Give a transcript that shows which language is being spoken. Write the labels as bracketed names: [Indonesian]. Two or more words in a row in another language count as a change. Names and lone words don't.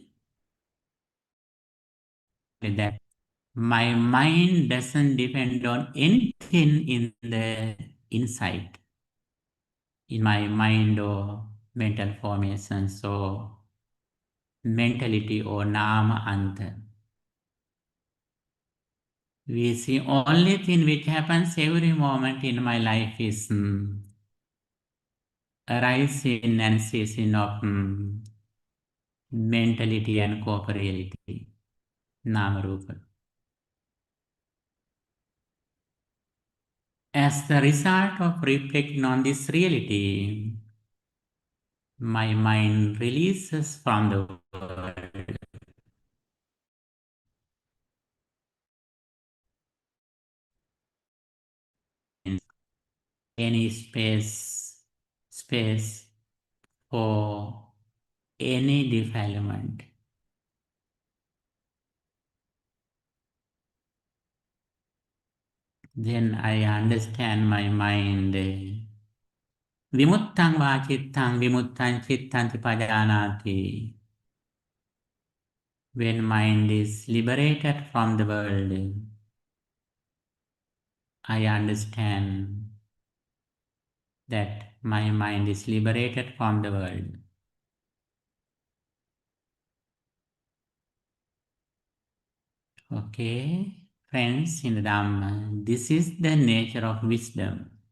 [English] With that, my mind doesn't depend on anything in the inside, in my mind or mental formations or mentality or [Pali] nama anta. [English] We see only thing which happens every moment in my life is arising and ceasing of mentality and corporeality, [Pali] nama rupa. [English] As the result of reflecting on this reality, my mind releases from the world. Any space for any defilement. Then I understand my mind. [Pali] Vimuttang va cittang vimuttan cittanti pajanati. [English] When mind is liberated from the world, I understand that my mind is liberated from the world. Okay, friends in the Dhamma, this is the nature of wisdom.